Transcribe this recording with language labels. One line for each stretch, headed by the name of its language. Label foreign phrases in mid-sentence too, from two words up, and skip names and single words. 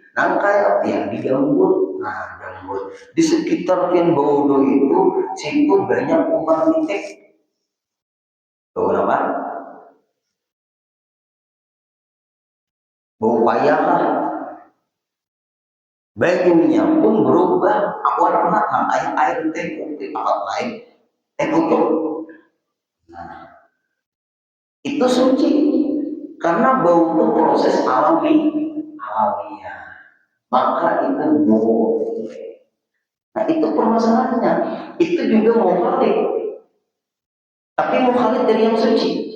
Indonesian: Nah kayak yang di Gambut, Gambut di sekitar yang Bodo itu, situ banyak kumbang titik. Bau apa? Bau payah lah. Banyunya pun berubah warna, air teh putih, tempat lain teh putih. Nah, itu suci karena bau itu proses alamiah, maka itu boleh. Nah, itu permasalahannya. Itu juga mukhalif, tapi mukhalif dari yang suci.